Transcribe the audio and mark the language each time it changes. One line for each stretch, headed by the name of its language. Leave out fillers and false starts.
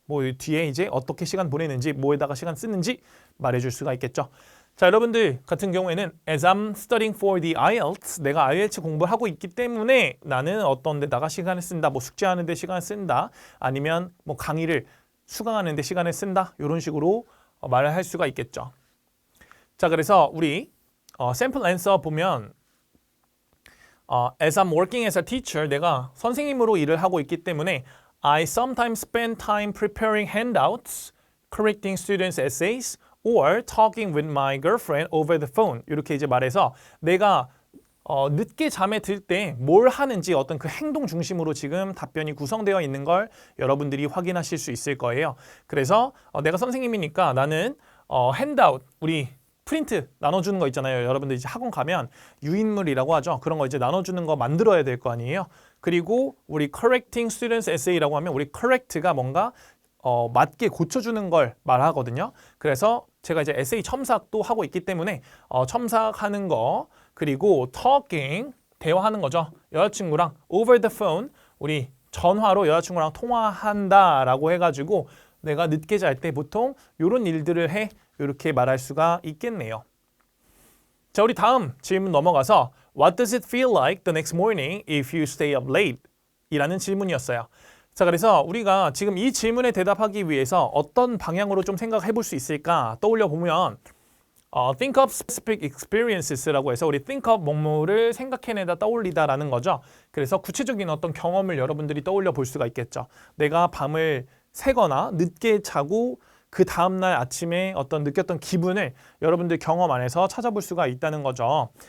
Korean: 뭐 뒤에 이제 어떻게 시간 보내는지 뭐에다가 시간 쓰는지 말해줄 수가 있겠죠. 자, 여러분들 같은 경우에는
English: as I'm studying for the IELTS
Korean: 내가 IELTS 공부를 하고 있기 때문에 나는 어떤 데다가 시간을 쓴다. 뭐 숙제하는 데 시간을 쓴다. 아니면 뭐 강의를 수강하는 데 시간을 쓴다. 이런 식으로 말을 할 수가 있겠죠.
English: 자, 그래서 우리 샘플 앤서 보면 as I'm working as a teacher
Korean: 내가 선생님으로 일을 하고 있기 때문에
English: I sometimes spend time preparing handouts, correcting students' essays, or talking with my girlfriend over the phone.
Korean: 이렇게 이제 말해서 내가 늦게 잠에 들 때 뭘 하는지 어떤 그 행동 중심으로 지금 답변이 구성되어 있는 걸 여러분들이 확인하실 수 있을 거예요. 그래서 내가 선생님이니까 나는 핸드아웃, 우리 프린트 나눠주는 거 있잖아요. 여러분들 이제 학원 가면 유인물이라고 하죠. 그런 거 이제 나눠주는 거 만들어야 될 거 아니에요. 그리고 우리 correcting students essay라고 하면 우리 correct가 뭔가 맞게 고쳐주는 걸 말하거든요. 그래서 제가 이제 에세이 첨삭도 하고 있기 때문에 첨삭하는 거, 그리고 talking, 대화하는 거죠. 여자친구랑 over the phone, 우리 전화로 여자친구랑 통화한다라고 해가지고 내가 늦게 잘 때 보통 이런 일들을 해, 이렇게 말할 수가 있겠네요.
English: 자, 우리 다음 질문 넘어가서 What does it feel like the next morning if you stay up late?
Korean: 이라는 질문이었어요. 자, 그래서 우리가 지금 이 질문에 대답하기 위해서 어떤 방향으로 좀 생각해 볼 수 있을까 떠올려 보면
English: think of specific experiences
Korean: 라고 해서 우리 think of 뭐뭐를 생각해내다 떠올리다라는 거죠. 그래서 구체적인 어떤 경험을 여러분들이 떠올려 볼 수가 있겠죠. 내가 밤을 새거나 늦게 자고 그 다음날 아침에 어떤 느꼈던 기분을 여러분들 경험 안에서 찾아볼 수가 있다는 거죠.